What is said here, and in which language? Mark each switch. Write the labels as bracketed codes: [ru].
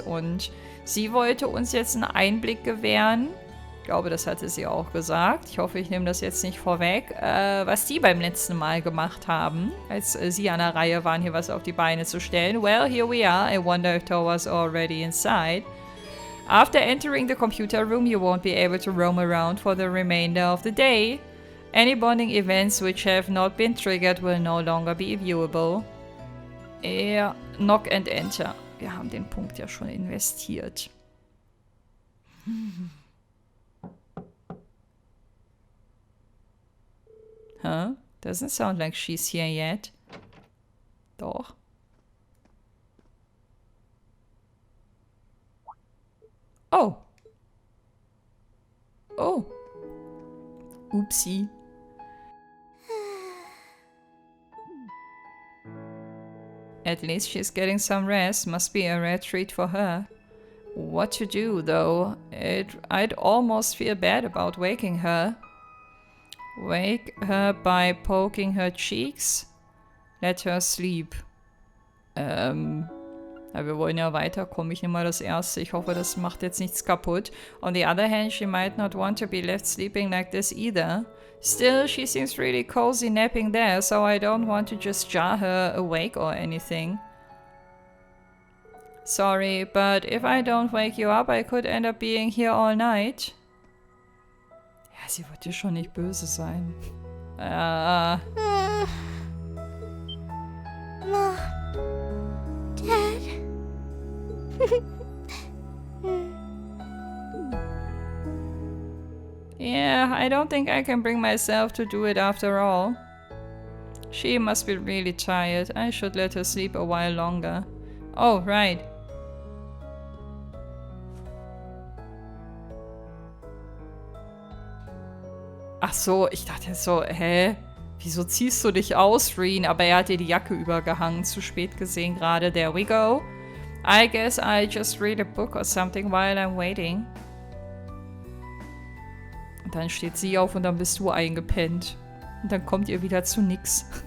[de] Und sie wollte uns jetzt einen Einblick gewähren. Ich glaube, das hatte sie auch gesagt. Ich hoffe, ich nehme das jetzt nicht vorweg. Was die beim letzten Mal gemacht haben, als sie an der Reihe waren, hier was auf die Beine zu stellen. [en] Well, here we are. I wonder if Towa's already inside. After entering the computer room, you won't be able to roam around for the remainder of the day. Any bonding events which have not been triggered will no longer be viewable. [de] Ja, Knock and Enter. Wir haben den Punkt ja schon investiert. Huh? [en] Doesn't sound like she's here yet. [de] Doch. Oh. Oh. Oopsie. [en] At least she's getting some rest. Must be a rare treat for her. What to do, though? I'd almost feel bad about waking her. Wake her by poking her cheeks. Let her sleep. [de] Ja, wir wollen ja weiterkommen. Ich nehme mal das erste. Ich hoffe, das macht jetzt nichts kaputt. [en] On the other hand, she might not want to be left sleeping like this either. Still, she seems really cozy napping there, so I don't want to just jar her awake or anything. Sorry, but if I don't wake you up, I could end up being here all night. [de] Ja, sie wird dir schon nicht böse sein. [en] Mom. Dad. Yeah, I don't think I can bring myself to do it after all. She must be really tired. I should let her sleep a while longer. Oh, right. [de] Ach so, ich dachte so, hä? Wieso ziehst du dich aus, Reen? Aber er hat dir die Jacke übergehangen. Zu spät gesehen gerade. [en] There we go. I guess I just read a book or something while I'm waiting. [de] Und dann steht sie auf und dann bist du eingepennt. Und dann kommt ihr wieder zu nix.